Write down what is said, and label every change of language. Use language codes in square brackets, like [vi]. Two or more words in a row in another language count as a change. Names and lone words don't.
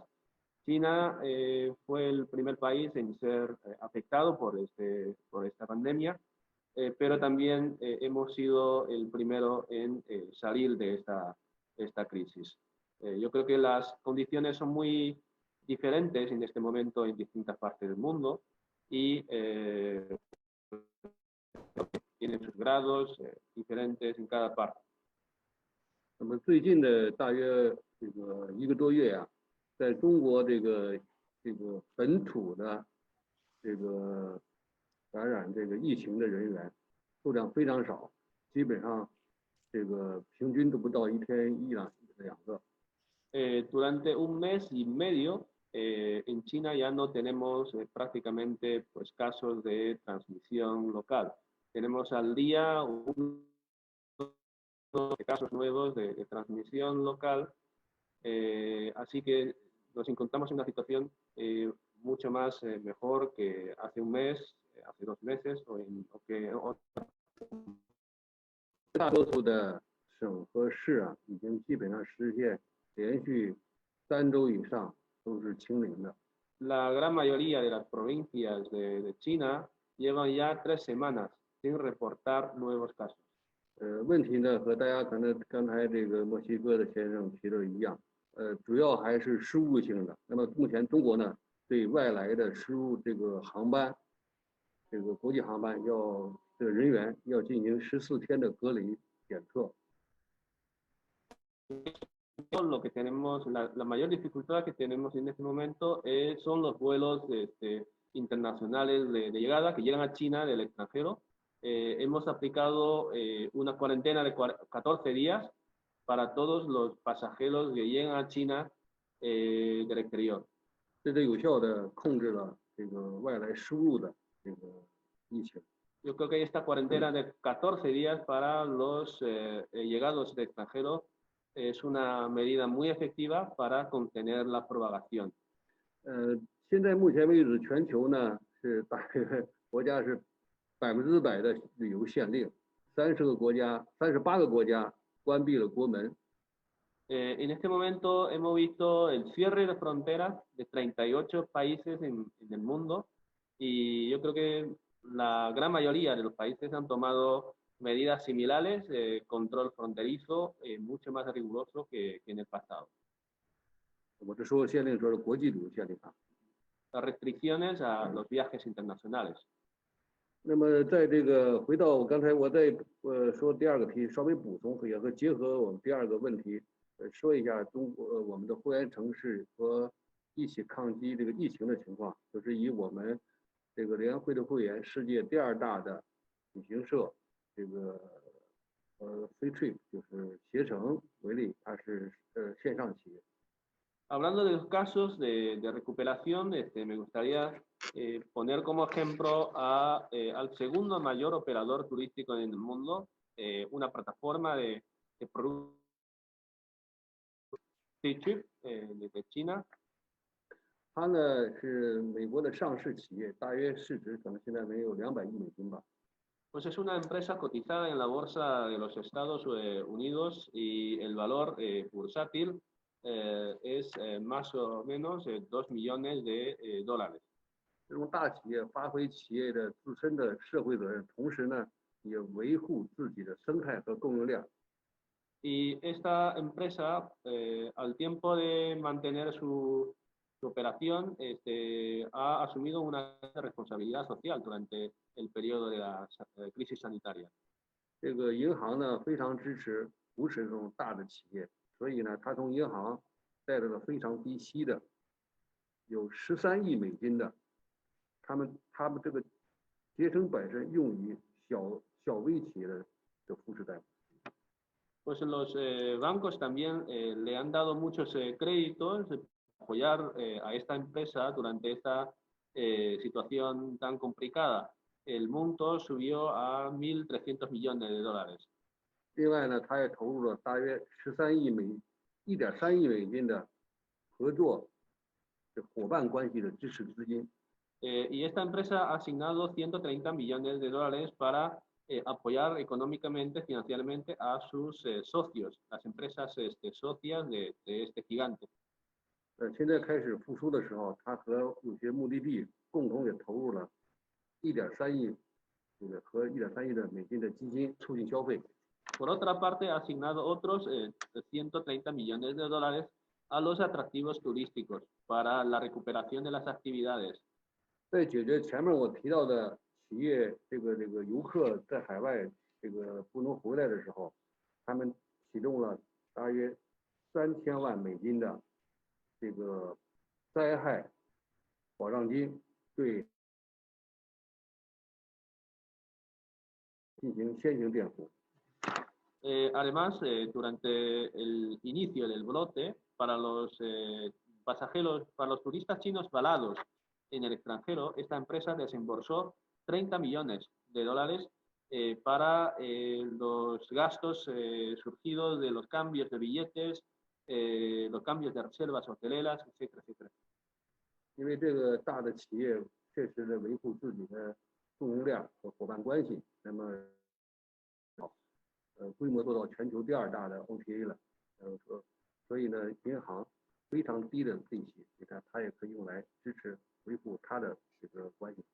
[es] China fue el primer país en ser afectado por esta pandemia, pero también hemos sido el primero en salir de esta crisis. Yo creo que las condiciones son muy diferentes en este momento en distintas partes del mundo y tienen sus grados diferentes en cada parte. [zh] 那么最近的大约1个多月啊，在中国这个本土的感染疫情的人员数量非常少，基本上平均都不到1天1两个。 [es] Durante un mes y medio en China ya no tenemos prácticamente pues, casos de transmisión local. Tenemos al día casos nuevos de transmisión local, así que nos encontramos en una situación mucho más mejor que hace un mes, hace 2 meses o que [zh] 大多数的省和市啊，已经基本上实现连续3周以上都是清零的。 [es] La gran mayoría de las provincias de China llevan ya 3 semanas sin reportar nuevos casos. [zh] 问题呢和大家可能刚才墨西哥的先生提的一样，主要还是输入性的。那么目前中国呢，对外来的输入航班，国际航班人员要进行14天的隔离检测。 [es] Lo que tenemos, la mayor dificultad que tenemos en este momento son los vuelos internacionales de llegada que llegan a China del extranjero. Hemos aplicado una cuarentena de 14 días para todos los pasajeros que llegan a China del exterior. [zh] 这有效的控制了外来输入的疫情。 [es] Yo creo que esta cuarentena de 14 días para los llegados del extranjero es una medida muy efectiva para contener la propagación. [zh] 现在目前为止，全球呢是大约国家是100%的旅游限令，38个国家关闭了国门。 [es] En este momento hemos visto el cierre de fronteras de 38 países en el mundo y yo creo que la gran mayoría de los países han tomado medidas similares, control fronterizo mucho más riguroso que en el pasado. [zh] 我这说限令说是国际旅游限令啊。 [es] Las restricciones a los viajes internacionales. [zh] 那么在回到我刚才我在说第2个题，稍微补充也和结合我们第2个问题，说一下中国我们的会员城市和一起抗击疫情的情况，就是以我们联合会的会员世界第2大的旅行社Free Trip 就是携程为例，它是线上企业。 [es] Hablando de los casos de recuperación, me gustaría poner como ejemplo al segundo mayor operador turístico en el mundo, una plataforma de productos Ctrip de China. [zh] 它呢是美国的上市企业，大约市值可能现在没有200亿美金吧。 [es] Pues es una empresa cotizada en la bolsa de los Estados Unidos y el valor bursátil es más o menos 2 millones de dólares. [zh] 这种大企业发挥企业的自身的社会责任，同时呢也维护自己的生态和供应链。 [es] Y esta empresa, al tiempo de mantener su operación, ha asumido una responsabilidad social durante el periodo de la crisis sanitaria. [zh] 这个银行呢非常支持扶持这种大的企业，所以呢，他从银行贷了个非常低息的，有13亿美金的，他们这个节省本身用于小微企业的扶持贷款。 [es] Pues los bancos también le han dado muchos créditos para apoyar a esta empresa durante esta situación tan complicada. El monto subió a 1.300 millones de dólares. [zh] 另外呢，他也投入了大约1.3亿美金的合作伙伴关系的支持资金。 [es] Y esta empresa ha asignado 130 millones de dólares para apoyar económicamente, financieramente a sus socios, las empresas socias de este gigante. [zh] 现在开始复苏的时候，他和有些目的地共同也投入了1.3亿，和1.3亿的美金的基金促进消费。 [es] Por otra parte, ha asignado otros 130 millones de dólares a los atractivos turísticos para la recuperación de las actividades. [zh] 在解决前面我提到的企业这个游客在海外不能回来的时候，他们启动了大约3000万美金的这个灾害保障金，对进行先行垫付。 [es] Además, durante el inicio del brote, para los pasajeros, para los turistas chinos varados en el extranjero, esta empresa desembolsó 30 millones de dólares para los gastos surgidos de los cambios de billetes, los cambios de reservas hoteleras, etcétera, etcétera. [zh] 因为这个大的企业确实的维护自己的供应链和伙伴关系，那么规模做到全球第2大的 OTA 了，所以呢，银行非常低的利息，你看它也可以用来支持维护它的这个关系。